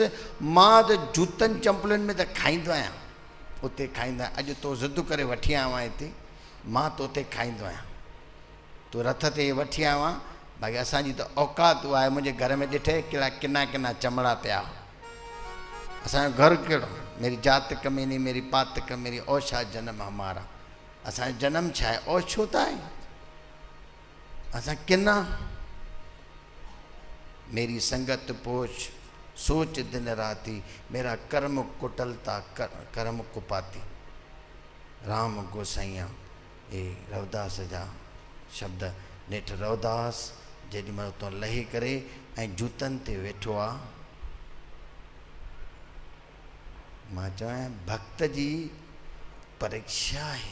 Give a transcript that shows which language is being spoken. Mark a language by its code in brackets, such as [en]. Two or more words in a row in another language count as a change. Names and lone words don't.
[sd] मां त जूतनि चंपलुनि में त खाईंदो आहियां, उते खाईंदो आहियां। अॼु तो ज़िद करे वठी आयो आहियां हिते, मां तो उते खाईंदो आहियां। तूं रथ ते वठी आयो आहियां, बाक़ी असांजी त औकात उहा आहे। मुंहिंजे घर में ॾिठे कहिड़ा किना किना चमड़ा पिया। असांजो घर कहिड़ो? [hi] मेरी जात कमीनी, मेरी पात कमीनी, ओछा जन्म हमारा। [sd] असांजो जनम छा आहे? ओछ छो त आहे? असां किना। [hi] मेरी संगत पोछ सोच दिन राती, मेरा कर्म कुटलता कर्म कुपाती। [sd] राम गोसाइया ए रवदास जा शब्द। नेठि रवदास जेॾी महिल उतां लही करे ऐं जूतनि ते वेठो आहे, मां चवां भक्त जी परीक्षा आहे।